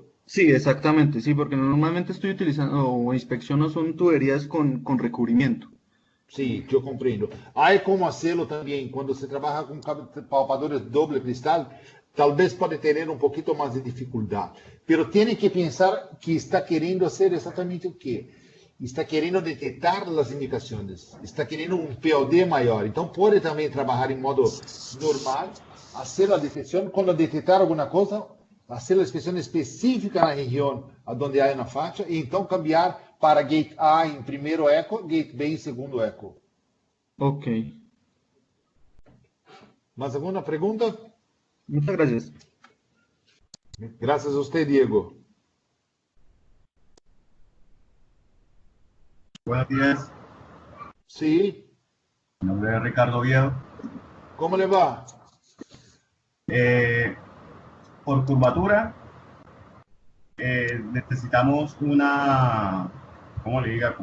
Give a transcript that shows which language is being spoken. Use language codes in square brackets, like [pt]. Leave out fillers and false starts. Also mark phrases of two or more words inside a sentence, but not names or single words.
[es] Sí, exactamente, sí, porque normalmente estoy utilizando o inspecciono son tuberías con recubrimiento. Sí, yo comprendo. Hay como hacerlo también cuando se trabaja con palpadores doble cristal, tal vez puede tener un poquito más de dificultad, pero tiene que pensar que está queriendo hacer exactamente [pt] o quê? Está querendo detectar as indicações, está querendo um POD maior. Então, pode também trabalhar em modo normal, fazer a detecção, quando detectar alguma coisa, fazer a inspeção específica na região onde há na faixa, e então cambiar para gate A em primeiro eco, gate B em segundo eco. [es] Ok, [pt] Mais alguma pergunta? [es] muchas gracias. [pt] Graças a você, Diego. [es] Buenos días, Sí, mi nombre es Ricardo Viedo. como le va? Eh, por curvatura necesitamos una, ¿cómo le diga?